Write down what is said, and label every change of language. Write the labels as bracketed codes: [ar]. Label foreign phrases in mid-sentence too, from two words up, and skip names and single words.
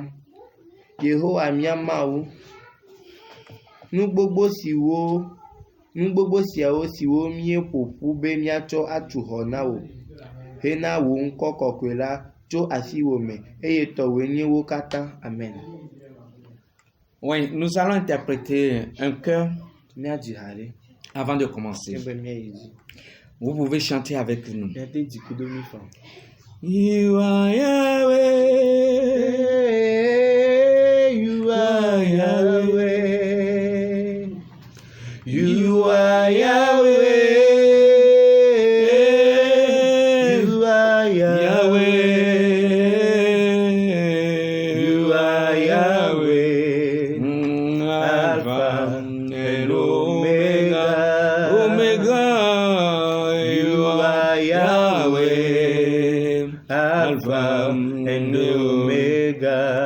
[ee] Yehowa mía Mawu, nu gbogbo siawo siwo míeƒoƒu be míatsɔ atu xɔ na wò hena wò ŋkɔ kɔkɔe la tso asiwò me, eye tɔwoe nye wo katã. Amen. [fr] Oui, nous allons interpréter un chœur avant de commencer. Vous pouvez chanter avec nous. [en] You are Yahweh, you are Yahweh, you are Yahweh, you are Yahweh, you are Yahweh, Alpha and Omega, you are Yahweh, Alpha and Omega.